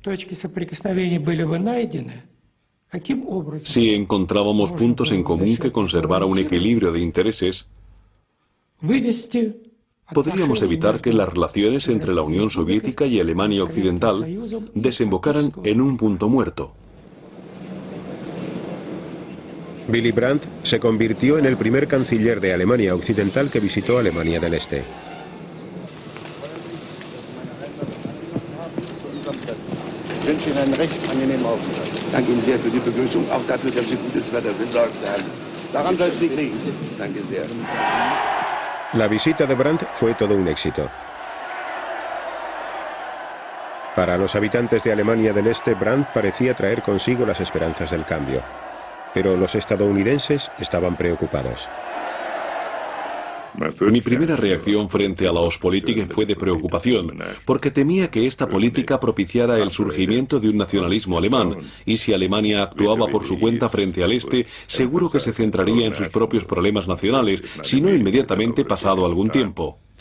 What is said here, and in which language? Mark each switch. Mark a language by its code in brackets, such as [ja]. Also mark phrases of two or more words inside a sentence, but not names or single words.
[es] Si encontrábamos puntos en común que conservara un equilibrio de intereses, podríamos evitar que las relaciones entre la Unión Soviética y Alemania Occidental desembocaran en un punto muerto. Willy Brandt se convirtió en el primer canciller de Alemania Occidental que visitó Alemania del Este. [de] Danke Ihnen sehr für die Begrüßung, auch dafür, dass Sie gutes Wetter besorgt haben. Daran soll es nicht liegen. Danke sehr. [es] La visita de Brandt fue todo un éxito. Para los habitantes de Alemania del Este, Brandt parecía traer consigo las esperanzas del cambio. Pero los estadounidenses estaban preocupados. Mi primera reacción frente a la Ostpolitik fue de preocupación, porque temía que esta política propiciara el surgimiento de un nacionalismo alemán, y si Alemania actuaba por su cuenta frente al Este, seguro que se centraría en sus propios problemas nacionales, si no inmediatamente pasado algún tiempo.